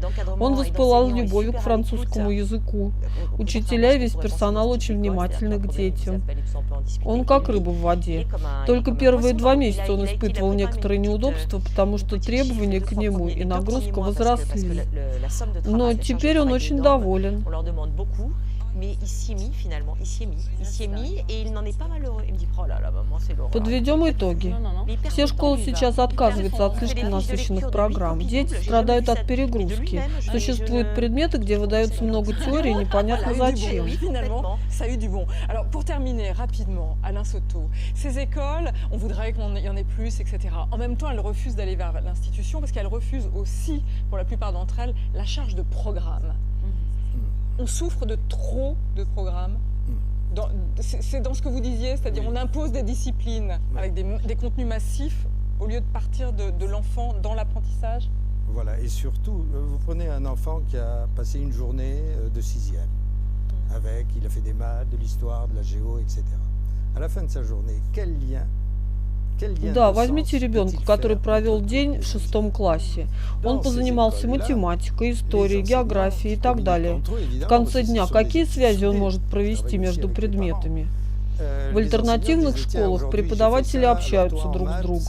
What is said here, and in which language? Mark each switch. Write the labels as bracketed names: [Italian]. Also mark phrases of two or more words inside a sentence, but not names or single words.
[Russian] Он воспылал любовью к французскому языку. Учителя и весь персонал очень внимательны к детям. Он как рыба в воде. Только первые 2 месяца он испытывал некоторые неудобства, потому что требования к нему и нагрузка возросли. Но теперь он очень доволен. [French] Mais il s'y est mis finalement, il s'y est mis et il n'en est pas malheureux. Il me dit, oh là là, maman, c'est l'horreur. [Russian] Подведем итоги. Все школы сейчас отказываются от слишком насыщенных программ. Дети страдают от перегрузки. Существуют предметы, где выдается много теории, непонятно зачем. [French] Finalement, ça a eu du bon. Alors, pour terminer rapidement, Alain Soto, ces écoles, on voudrait qu'il y en ait plus, etc. En même temps, elles refusent d'aller vers l'institution parce qu'elles refusent aussi, pour la plupart d'entre elles, la charge de programme. On souffre de trop de programmes. C'est dans ce que vous disiez, c'est-à-dire on impose des disciplines avec des contenus massifs au lieu de partir de l'enfant dans l'apprentissage. Voilà, et surtout, vous prenez un enfant qui a passé une journée de 6e, il a fait des maths, de l'histoire, de la géo, etc. À la fin de sa journée, quel lien [Russian] Да, возьмите ребенка, который провел день в 6 классе. Он позанимался математикой, историей, географией и так далее. В конце дня какие связи он может провести между предметами? В альтернативных школах преподаватели общаются друг с другом.